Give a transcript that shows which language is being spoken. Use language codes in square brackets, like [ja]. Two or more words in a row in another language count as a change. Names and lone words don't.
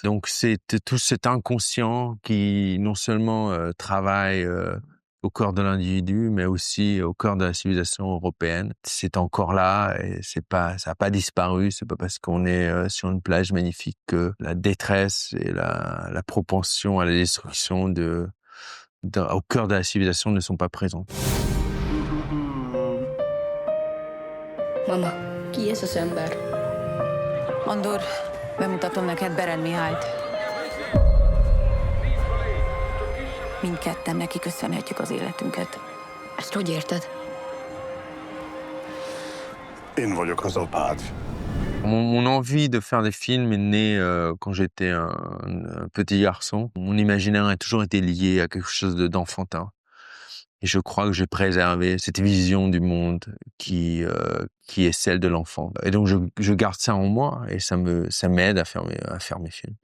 [fr] Donc c'est tout cet inconscient qui non seulement travaille au cœur de l'individu, mais aussi au cœur de la civilisation européenne. C'est encore là et ça a pas disparu. C'est pas parce qu'on est sur une plage magnifique que la détresse et la propension à la destruction au cœur de la civilisation ne sont pas présentes. [hu] Mama, ki ez az ember? Andor, bemutatom neked Beren Mihályt. Mindketten neki köszönhetjük az életünket. Ezt hogy érted? Én vagyok az apád. [fr] Mon envie de faire des films est née quand j'étais un petit garçon. Mon imaginaire a toujours été lié à quelque chose d'enfantin. Et je crois que j'ai préservé cette vision du monde qui est celle de l'enfant. Et donc je garde ça en moi et ça m'aide à faire mes films.